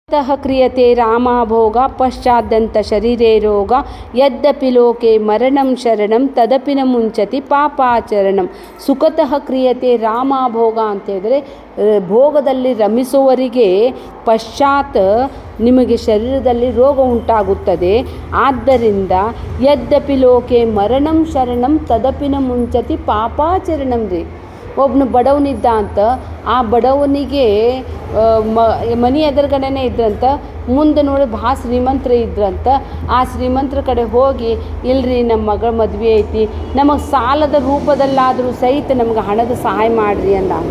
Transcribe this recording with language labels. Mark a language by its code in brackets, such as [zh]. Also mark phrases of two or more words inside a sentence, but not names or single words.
[sa] तः क्रियते रामाभोग पश्चाद्यन्त शरीरे ರೋಗ ಯದ್ಯಪಿ ಲೋಕೆ ಮರಣಂ ಶರಣಂ ತದಪಿ ನ ಮುಂಚತಿ ಪಾಪಾಚರಣಂ. ಸುಖತಃ ಕ್ರಿಯತೆ ರಾಮಾಭೋಗ [kn] ಅಂತ ಹೇಳಿದ್ರೆ ಭೋಗದಲ್ಲಿ ರಮಿಸುವವರಿಗೆ ಪಶ್ಚಾತ್ ನಿಮಗೆ ಶರೀರದಲ್ಲಿ ರೋಗ ಉಂಟಾಗುತ್ತದೆ. [sa] ಆದ್ದರಿಂದ ಯದ್ಯಪಿ ಲೋಕೆ ಮರಣಂ ಶರಣಂ ತದಪಿ ನ ಮುಂಚತಿ ಪಾಪಾಚರಣಂ ರೀ. [kn] ಒಬ್ಬನು ಬಡವನಿದ್ದ ಅಂತ ಆ ಬಡವನಿಗೆ ಮನೆ ಎದುರುಗಡೆನೇ ಇದ್ರಂತ, ಮುಂದೆ ನೋಡಿ ಭಾಳ ಶ್ರೀಮಂತರ ಇದ್ರಂತ. ಆ ಶ್ರೀಮಂತರ ಕಡೆ ಹೋಗಿ, ಇಲ್ರಿ ನಮ್ಮ ಮಗಳ ಮದುವೆ ಐತಿ, ನಮಗೆ ಸಾಲದ ರೂಪದಲ್ಲಾದರೂ ಸಹಿತ ನಮ್ಗೆ ಹಣದ ಸಹಾಯ ಮಾಡಿರಿ ಅಂದ.